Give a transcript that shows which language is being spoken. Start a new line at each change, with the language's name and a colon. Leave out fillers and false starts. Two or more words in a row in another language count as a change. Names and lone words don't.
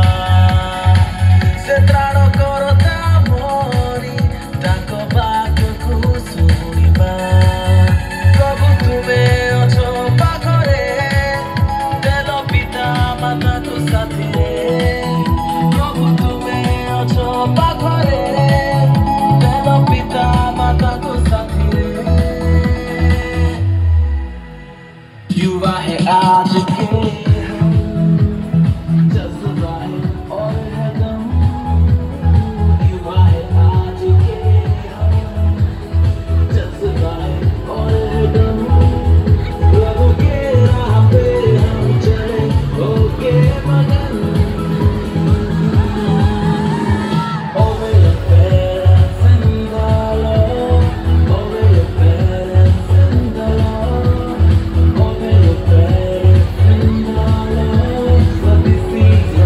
Odia: ସେ ତ୍ରାଣ କରତା ମରି ତାଙ୍କ ବାକ୍ୟକୁ ଶୁଣିବା ପ୍ରଭୁ ତୁମେ ଅଛ ପାଖରେ ଦେଲ ପିତା ମାତାକୁ ସାଥିରେ ପ୍ରଭୁ ତୁମେ ଅଛ ପାଖରେ ଦେଲ ପିତା ମାତାକୁ ସାଥିରେ
Hindi: युवा है आज के जज्बा है और है दम युवा है आज के जज्बा है और है दम प्रभु के राह पे हम चले होके मगन ओ मेरे
English: parents and the Lord
Hindi: ओ मेरे
English: parents and the Lord
Hindi: ओ मेरे
English: parents and the Lord for this is